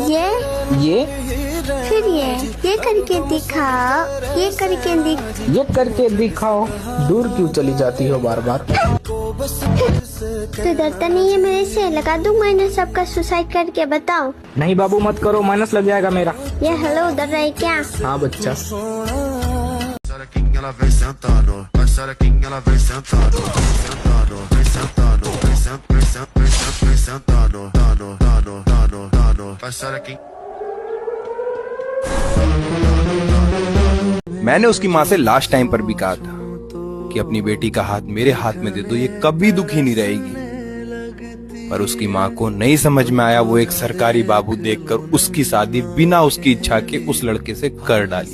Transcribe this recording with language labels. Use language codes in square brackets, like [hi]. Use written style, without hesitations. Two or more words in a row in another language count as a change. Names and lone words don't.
[hi] फिर ये करके दिखाओ, ये करके ये करके दिखाओ। दूर क्यों चली जाती हो बार बार? तो डरता नहीं है मेरे से? लगा दूं मैंने सबका सुसाइड करके, बताओ। नहीं बाबू मत करो, माइनस लग जाएगा मेरा। ये हेलो डर रहा है क्या? हाँ बच्चा। [pt] Ela vem sentando, vai xerequinha, ela vem sentando, sentando, vem sentando, vem sentando, dando, vai xerequinha. [hi] मैंने उसकी माँ से [en] last time [hi] पर भी कहा था कि अपनी बेटी का हाथ मेरे हाथ में दे दो, ये कभी दुखी नहीं रहेगी। पर उसकी माँ को नहीं समझ में आया, वो एक सरकारी बाबू देखकर उसकी शादी बिना उसकी इच्छा के उस लड़के से कर डाली।